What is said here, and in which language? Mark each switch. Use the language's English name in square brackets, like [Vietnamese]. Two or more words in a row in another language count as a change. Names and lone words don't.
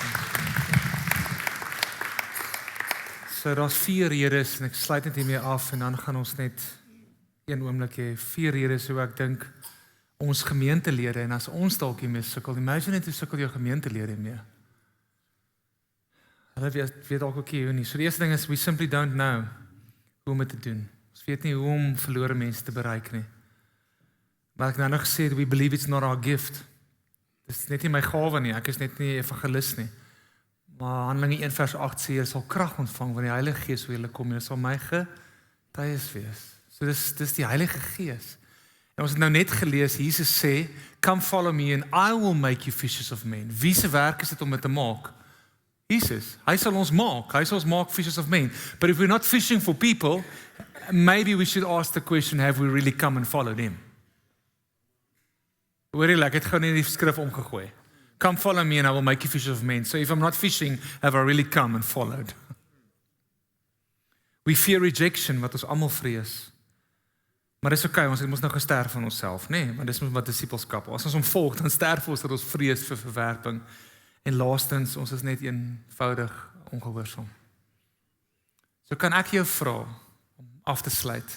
[Afrikaans] So, daar's 4 redes, en ek sluit net hiermee af, en dan gaan ons net een oomblik hê. 4 redes hoe ek dink ons gemeentelede, en as ons dalk hiermee sukkel, imagine net hoe sukkel jou gemeentelede mee. Hulle weet dalk ook nie hoe nie. So die eerste ding is, [English] we simply don't know [Afrikaans] hoe om dit te doen. Ons weet nie hoe om verlore mense te bereik nie. Maar ek nou nog gesê, [English] we believe it's not our gift. [Afrikaans] Dit is net nie my gawe nie, ek is net nie evangelis nie. Maar Handelinge 1 vers 8 sê, jy sal krag ontvang wanneer die Heilige Gees oor julle kom, jy sal my getuies wees. So dis die Heilige Gees. En ons het nou net gelees, Jesus sê, [English] come follow me and I will make you fishers of men. [Afrikaans] Wie se werk is dit om dit te maak? Jesus. Hy sal ons maak [English] fishers of men. But if we're not fishing for people, maybe we should ask the question, have we really come and followed him? [Afrikaans] Hoorie, ek het gou net die skrif omgegooi. [English] Come follow me and I will make you fishers of men. So if I'm not fishing, have I really come and followed? We fear rejection, [Afrikaans] wat ons almal vrees. Maar dis okay, ons het mos nou gesterf van onsself, nee, maar dis mos wat disipelskap. As ons hom volg, dan sterf ons dat ons vrees vir verwerping. En laastens, ons is net eenvoudig ongehoorsaam. So kan ek jou vra om af te sluit.